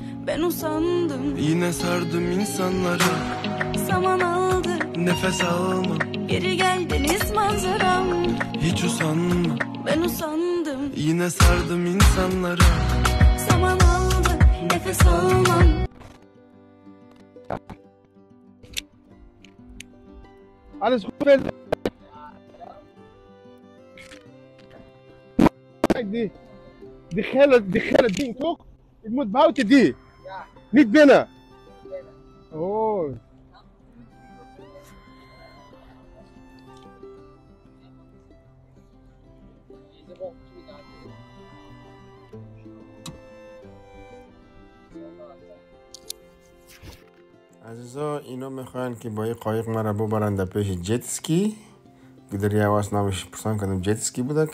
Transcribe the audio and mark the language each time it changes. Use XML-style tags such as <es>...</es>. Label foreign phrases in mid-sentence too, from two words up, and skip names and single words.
<tr>Ben usandım, Yine sardım insanlara. zaman aldı, Nefes almam, geri gel deniz manzaram. hiç usanma. Ben usandım, Yine sardım insanlara. zaman aldı, nefes almam. Alles gut, wenn die gele ding toch?</tr> <nl>Ik moet buiten die. Niet binnen. Oh.</nl> <fa>عزیزا اینا میخواین که با این قایق مرا ببرن در پیش</fa> <en>jet ski</en> <fa>که در یواش نامش پرسان کردم</fa> <en>jet ski</en> <fa>بودک.</fa>